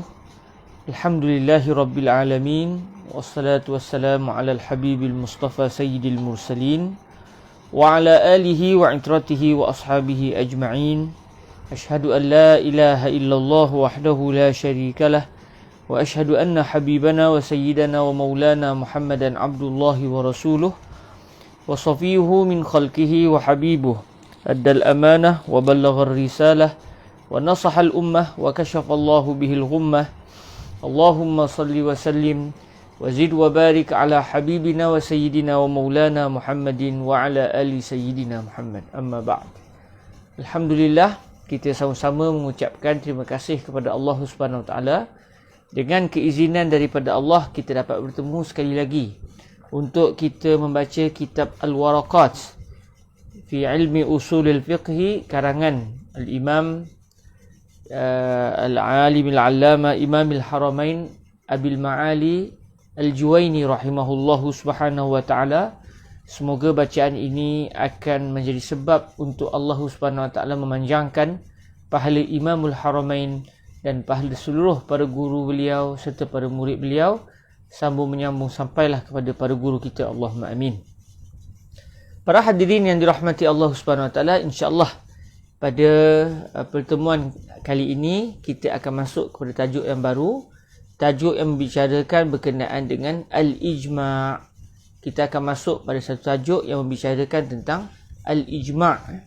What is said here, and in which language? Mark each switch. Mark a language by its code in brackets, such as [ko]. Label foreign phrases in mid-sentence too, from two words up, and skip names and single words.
[ar] الحمد لله رب العالمين. والصلاة والسلام على الحبيب المصطفى سيد المرسلين وعلى آله وعترته وأصحابه أجمعين. أشهد أن لا إله إلا الله وحده لا شريك له وأشهد أن حبيبنا وسيدنا ومولانا محمدا عبد الله ورسوله وصفيه من خلقه وحبيبه أدى الأمانة وبلغ الرسالة ونصح الأمة وكشف الله به الغمة. اللهم صل وسلم وزد وبارك على حبيبنا وسيدنا ومولانا محمد وعلى آل سيدنا محمد. أما بعد. [ms] Alhamdulillah, kita sama-sama mengucapkan terima kasih kepada Allah [ar] سبحانه وتعالى. [ms] Dengan keizinan daripada Allah, kita dapat bertemu sekali lagi untuk kita membaca kitab Al-Waraqat fi ilmi usulil fiqhi karangan Al-Imam Al-Alim Al-Allama Imam Al-Haramain Abil Ma'ali Al-Juwaini [ar] رحمه الله سبحانه وتعالى. [ms] Semoga bacaan ini akan menjadi sebab untuk Allah [ar] سبحانه وتعالى [ms] memanjangkan pahala Imamul Haramain dan pahala seluruh para guru beliau serta para murid beliau, sambung menyambung sampailah kepada para guru kita. [ar] اللهم آمين. [ms] Para hadirin yang dirahmati Allah [ar] سبحانه وتعالى, [ms] insya-Allah pada pertemuan kali ini kita akan masuk kepada tajuk yang baru, tajuk yang membicarakan berkenaan dengan al-ijma'. Kita akan masuk pada satu tajuk yang membicarakan tentang al-ijma'.